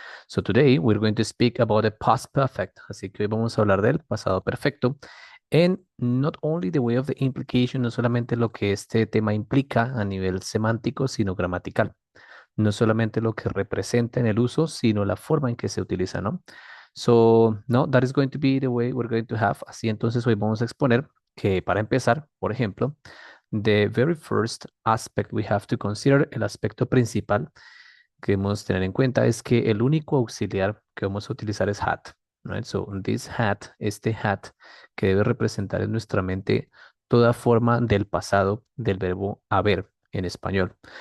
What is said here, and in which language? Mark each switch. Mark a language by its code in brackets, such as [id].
[en] So today we're going to speak about the past perfect. [es] Así que hoy vamos a hablar del pasado perfecto. [en] And not only the way of the implication, [es] no solamente lo que este tema implica a nivel semántico, sino gramatical. No solamente lo que representa en el uso, sino la forma en que se utiliza, ¿no? [en] So, no, that is going to be the way we're going to have. [es] Así entonces hoy vamos a exponer que para empezar, por ejemplo, [en] the very first aspect we have to consider, [es] el aspecto principal que debemos tener en cuenta es que el único auxiliar que vamos a utilizar es had, right? [en] So, this had, [es] este had, que debe representar en nuestra mente toda forma del pasado del verbo haber en español.